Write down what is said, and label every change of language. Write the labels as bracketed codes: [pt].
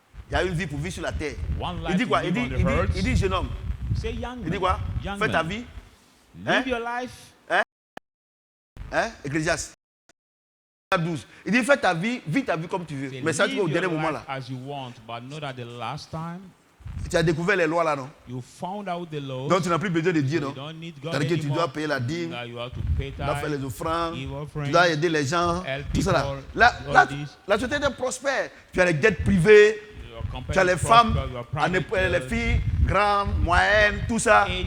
[fr] Il y a une vie pour vivre sur la terre. Il dit quoi? Il dit, jeune homme. Il dit quoi? Fais ta vie. [en] Live your life. [fr] Ecclésiaste. 12. Il dit, fais ta vie, vis ta vie comme tu veux. Mais ça, tu vas au dernier moment là. [en] As you want, but not at the last time. [fr] Tu as découvert les lois là, non? [en] You found out the laws. [fr] Donc tu n'as plus besoin de Dieu, non? C'est-à-dire que tu dois payer la dîme, tu dois faire les offrandes, tu dois aider les gens, tout ça là. La société prospère. Tu as les dettes privées, tu as les femmes, les filles, grandes, moyennes, tout ça.